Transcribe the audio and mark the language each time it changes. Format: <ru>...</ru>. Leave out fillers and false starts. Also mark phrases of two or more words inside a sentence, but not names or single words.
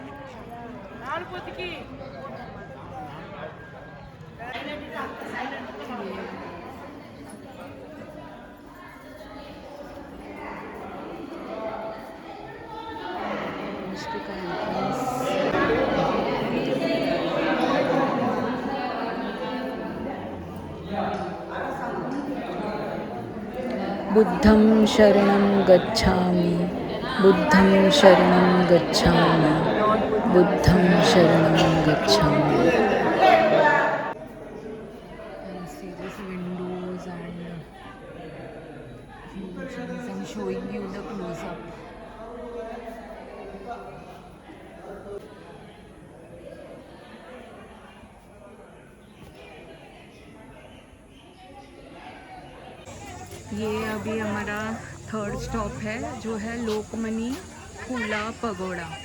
<hi>मोनेस्ट्री का एंट्रेंस।</hi> <pi>बुद्धं शरणं गच्छामि, बुद्धं शरणं गच्छामि, बुद्धं शरणं गच्छामि।</pi> <en>And see these windows and guys, I'm showing you the close-up.</en> <hi>ये अभी हमारा</hi> <en>third stop</en> <hi>है जो है लोकमनी फूला पगोड़ा।</hi>